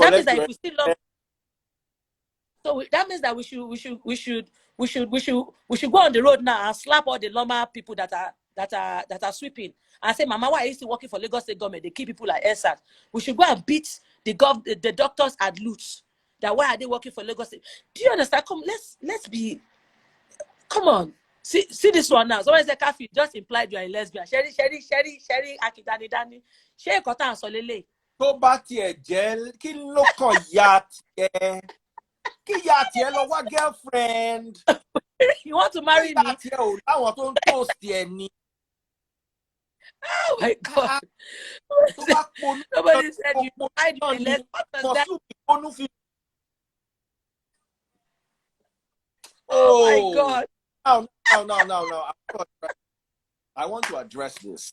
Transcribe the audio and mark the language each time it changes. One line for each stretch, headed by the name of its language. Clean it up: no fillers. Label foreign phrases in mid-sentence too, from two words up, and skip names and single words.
English: That means that if we still love, that means that we should go on the road now and slap all the normal people that are sweeping and say, Mama, why are you still working for Lagos State government? They keep people like ESAT. We should go and beat the doctors at loot. That why are they working for Lagos State? Do you understand? Come on. See this one now. Someone said, Kaffi, just implied you are a lesbian. Sherry, Akidani, Dani. Sherry Kota and Solele.
Yoruba: Tó bá tiẹ̀ jẹ́ kí ló kàn yá tiẹ̀? Kí yá tiẹ̀ lọ wá girlfriend?
English: You want to marry me?
Yoruba: Kí yá tiẹ̀ ò láwọn tó ń toast ẹ̀ ni.
English: Oh my God. Nobody said you implied you are a lesbian. What was that? Oh my God. No. I want to address this.